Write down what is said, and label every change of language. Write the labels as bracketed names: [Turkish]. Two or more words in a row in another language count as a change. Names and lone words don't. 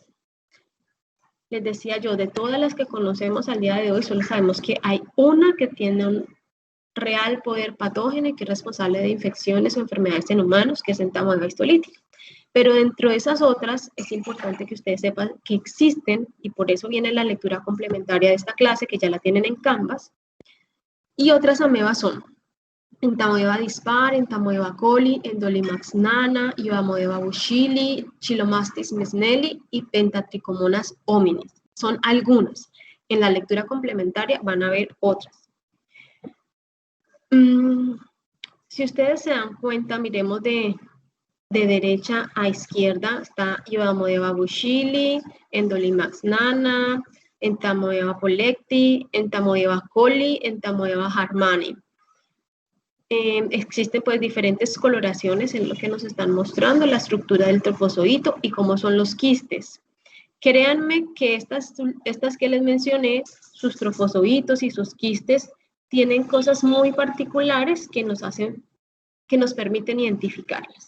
[Spanish] Les decía yo, de todas las que conocemos al día de hoy, solo sabemos que hay una que tiene un real poder patógeno y que es responsable de infecciones o enfermedades en humanos, que es entamoeba histolítica. Pero dentro de esas otras, es importante que ustedes sepan que existen, y por eso viene la lectura complementaria de esta clase, que ya la tienen en Canvas, y otras amebas son Entamoeba dispar, Entamoeba coli, Endolimax nana, Ivamoeba bushili, Chilomastis mesnelli y Pentatrichomonas hominis. Son algunas. En la lectura complementaria van a ver otras. Si ustedes se dan cuenta, miremos de derecha a izquierda, está Ivamoeba bushili, Endolimax nana, Entamoeba pollecti, Entamoeba coli, Entamoeba harmani. Existen pues diferentes coloraciones en lo que nos están mostrando, la estructura del trofozoito y cómo son los quistes. Créanme que estas que les mencioné, sus trofozoitos y sus quistes, tienen cosas muy particulares que nos permiten identificarlas.